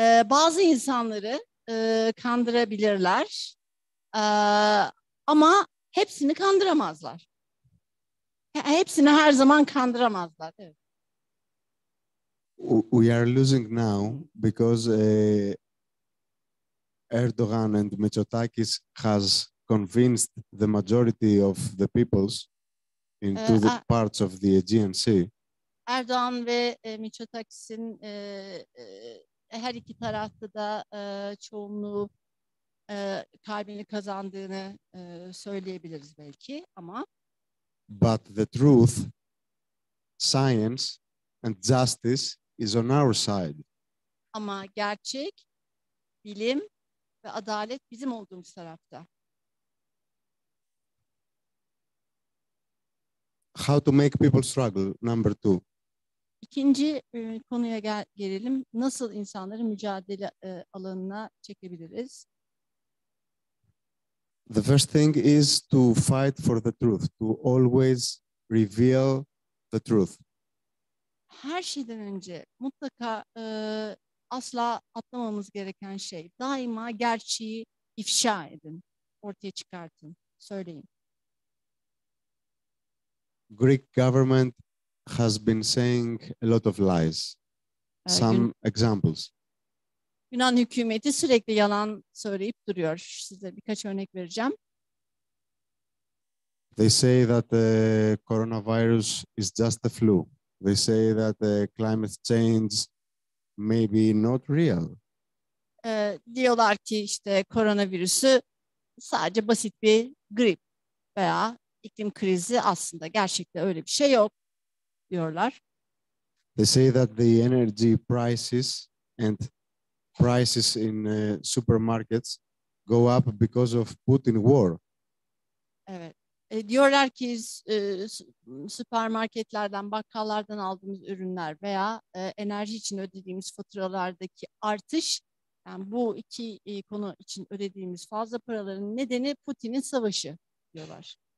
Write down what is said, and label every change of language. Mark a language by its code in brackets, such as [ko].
[tr] Bazı insanları kandırabilirler. Ama hepsini kandıramazlar. Hepsini her zaman kandıramazlar. Evet. [en] We are losing now because Erdogan and Mitsotakis has convinced the majority of the peoples into the parts of the Aegean Sea. [tr] Erdoğan ve Mitsotakis'in her iki tarafta da çoğunluğu kalbini kazandığını söyleyebiliriz belki ama [en] But the truth, science and justice is on our side. [tr] Ama gerçek, bilim ve adalet bizim olduğumuz tarafta. [en] How to make people struggle, number 2. [tr] İkinci konuya gelelim. Nasıl insanları mücadele alanına çekebiliriz? [en] The first thing is to fight for the truth, to always reveal the truth. [tr] Her şeyden önce mutlaka asla atlamamız gereken şey, daima gerçeği ifşa edin, ortaya çıkartın, söyleyin. [en] Greek government has been saying a lot of lies. Some examples. [tr] Yunan hükümeti sürekli yalan söyleyip duruyor. Size birkaç örnek vereceğim. [en] They say that the coronavirus is just a flu. They say that the climate change may be not real. [tr] Diyorlar ki işte koronavirüsü sadece basit bir grip veya iklim krizi, aslında gerçekten öyle bir şey yok diyorlar. [en] They say that the energy prices and prices in supermarkets go up because of Putin war. [tr] Evet. Diyorlar ki süpermarketlerden, bakkallardan aldığımız ürünler veya enerji için ödediğimiz faturalardaki artış, yani bu iki konu için ödediğimiz fazla paraların nedeni Putin'in savaşı diyorlar.